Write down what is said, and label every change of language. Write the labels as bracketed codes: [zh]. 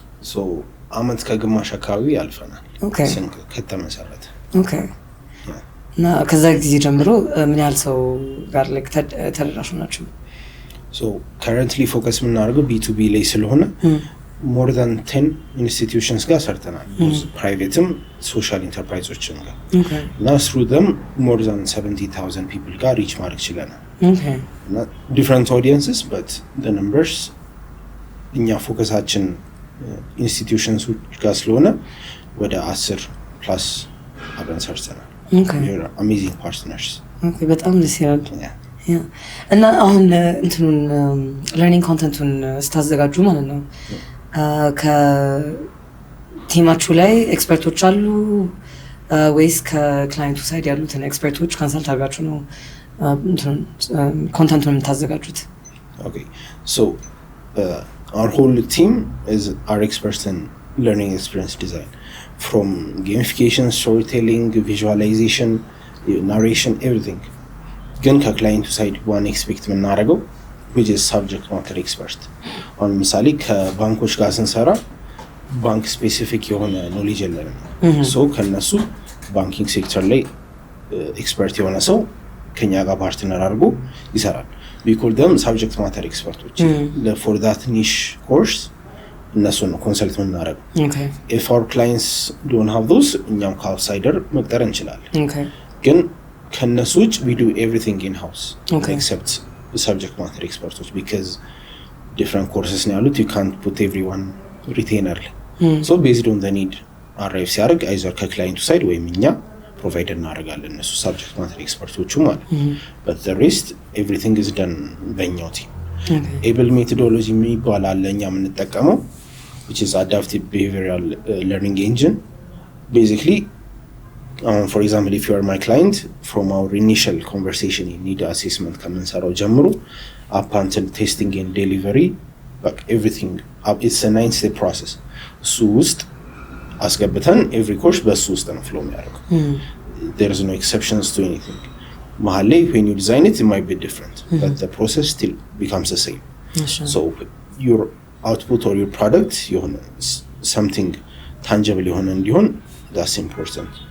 [am] So አመት ከግማሽ አካባቢ ያልፈናል ስንቅ ከተመሰረተ። [en] Okay. [am] እና ከዛ ጊዜ ጀምሮ ምን ያህል ሰው ጋር ተደራሽ ናችሁ? [en] So currently focus [am] የምናደርገው B2B ላይ ስለሆነ [en] more than 10 institutions [am] ጋር ሰርተናል. ፕራይቬትም ሶሻል ኢንተርፕራይዞችም ጋር. [en] Now through them more than 70,000 people [am] ጋር [en] reach [am] ማድረግ ችለናል. [en] Okay. Not different audiences but the numbers [am] እኛ ፎከሳችን ኢንስቲትዩሽንስ ጋር ስለሆነ ወደ 10 plus አብረን ሰርተናል. [en] Okay. You're amazing partners. Okay, [am] በጣም ደስ ይላል. [en] Yeah. [am] እና አሁን እንትኑን learning content-ን ስታዘጋጁ ማለት ነው ከቲማችሁ ላይ ኤክስፐርቶች አሉ ወይስ ከክላይንቱ ሳይድ ያሉትን ኤክስፐርቶች ኮንሰልት አድርጋችሁ ነው እንትኑን ኮንተንቱን የምታዘጋጁት? [en] Okay. So our whole team is our experts in learning experience design. From gamification, storytelling, visualization, narration, everything. [am] ግን ከክላይንቱ ሳይድ ዋን ኤክስፔክት የምናደርገው [en] which is subject matter expert. [am] አሁን ምሳሌ ከባንኮች ጋር ስንሰራ ባንክ ስፔሲፊክ የሆነ ኖሌጅ የለንም. ሶ ከነሱ ባንኪንግ ሴክተር ላይ ኤክስፐርት የሆነ ሰው ከኛ ጋር ፓርትነር አድርጎ ይሰራል. [en] we call them subject matter experts. For that niche course [am] እነሱን ነው ኮንሰልት የምናደርገው. [en] Okay. If our clients don't have those [am] እኛም ከአውትሳይደር መቅጠር እንችላለን. [en] Okay. [am] ግን ከነሱ ውጭ [en] we do everything in house. Okay. Except subject matter experts because different courses [am] ነው ያሉት. [en] You can't put everyone retainer ላይ. So based on the need arrive ሲያደርግ [am] either ከክላይንቱ ሳይድ ወይም እኛ ፕሮቫይድ እናደርጋለን [en] እነሱ subject matter experts ማለት. But the rest everything is done በእኛው ቲም. able methodology [am] የሚባል አለ እኛ የምንጠቀመው [en] which is adaptive behavioral learning engine. Basically for example if you are my client from our initial conversation in need assessment [am] ከምንሰራው ጀምሮ [en] up until testing and delivery like everything it's a 9-step process. [am] እሱ ውስጥ አስገብተን [en] every course [am] በሱ ውስጥ ነው flow የሚያደርገው. [en] There is no exceptions to anything. [am] መሀል ላይ [en] when you design it might be different but the process still becomes the same. So your output or your product [am] የሆነ [en] something [am] ታንጀብል የሆነ እንዲሆን [en] that's important.